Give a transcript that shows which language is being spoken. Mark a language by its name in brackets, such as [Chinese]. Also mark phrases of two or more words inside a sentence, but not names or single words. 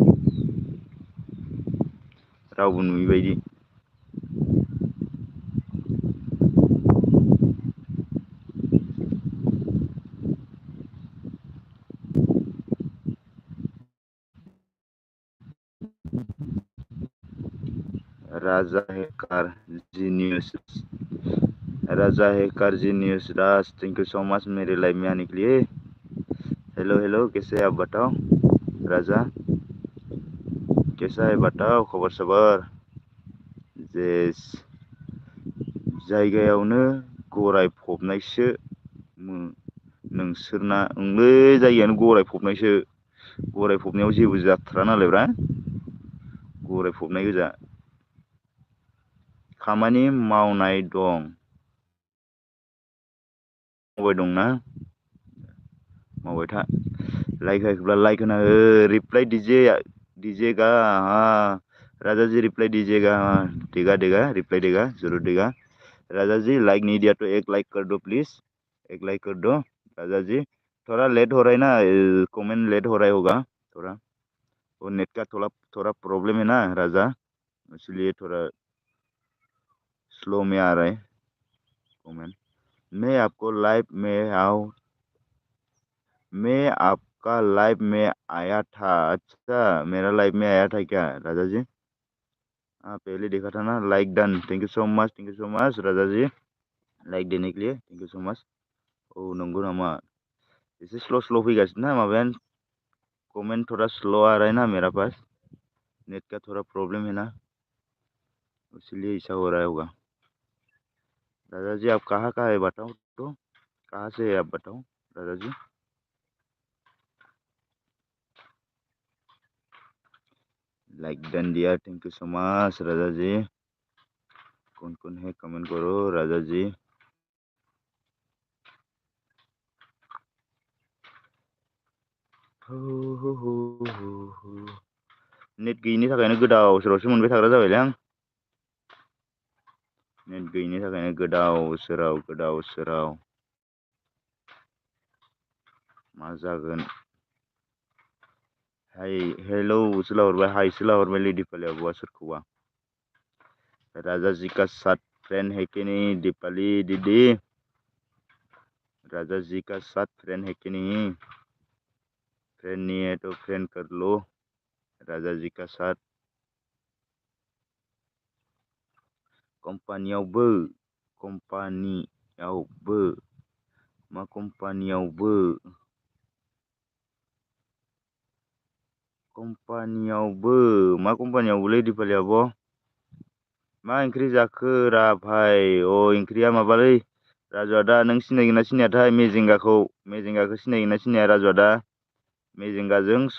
[Bodo] रावबो नुयैबायदि राजा हेकार जीनियस राजा हेकार जीनियस राज [English] thank you so [Hindi] मच मेरे लाइफ में आने के लिए हेलो हेलो कैसे हैं आप बताओ राजा कैसा है बताओ खबर सबर [Bodo] जेस जायगायावनो गराय फबनायसो नोंसोरना ओंलै जायगायानो गराय फबनायसो गराय फबनायाव जेबो जाथारा नालायब्रा गराय फबनाय गोजा खामानि मावनाय दं मावबाय दंना मावबाय था लाइक होआखैब्ला लाइक होना हो [Hindi] रिप्लाइ दीजिएगा हाँ राजा जी रिप्लाई दीजिएगा देगा देगा रिप्लाई देगा जरूर देगा राजा जी लाइक नहीं दिया तो एक लाइक कर दो प्लीज एक लाइक कर दो राजा जी थोड़ा लेट हो रहा है ना कमेंट लेट हो रहा होगा थोड़ा वो नेट का थोड़ा थोड़ा प्रॉब्लम है ना राजा इसलिए थोड़ा स्लो में आ रहा है कमेंट मैं आपको लाइव में आओ मैं आपका लाइव में आया था अच्छा मेरा लाइव में आया था क्या राजा जी हाँ पहले देखा था ना लाइक डन [English] thank you so much [Hindi] राजा जी लाइक देने के लिए [English] thank you so much [Bodo] औ नंगौ नामा एसे स्लो स्लो फैगासिनो ना माबायानो [Hindi] कमेंट थोड़ा स्लो आ रहा है ना मेरा पास नेट का थोड़ा प्रॉब्लम है ना इसलिए ऐसा हो रहा होगा राजा जी आप कहाँ है बताओ तो कहाँ से है आप बताओ राजा जी [English] like done [Hindi] दिया [English] thank you so much [Hindi] राजा जी कौन है कमेंट करो राजा जी [Bodo] नेट गैयिनि थाखायनो गोदाव सोरावसो मोनबाय थाग्रा जाबायलै आं नेट गैयिनि थाखायनो गोदाव सोराव मा जागोन हाय हेलौ सोला हरबाय हायसो लाहरबाय दीपाली आब'आ सोरखौबा [Hindi] राजा जी का साथ फ्रेंड है कि नहीं दीपाली दीदी राजा जी का साथ फ्रेंड है कि नहीं फ्रेंड नहीं है तो फ्रेंड कर लो राजा जी का साथ [Bodo] कम्पानियावबो मा कम्पानियावबोलै दीपाली आब' मा ओंख्रि जाखो रा भाई अ ओंख्रिया माबालै राजु आदा नों सिनायगोन ना सिनायाथाय मेजेंगाखौ सिनायगोन ना सिनाया राजु आदा मेजेंगाजों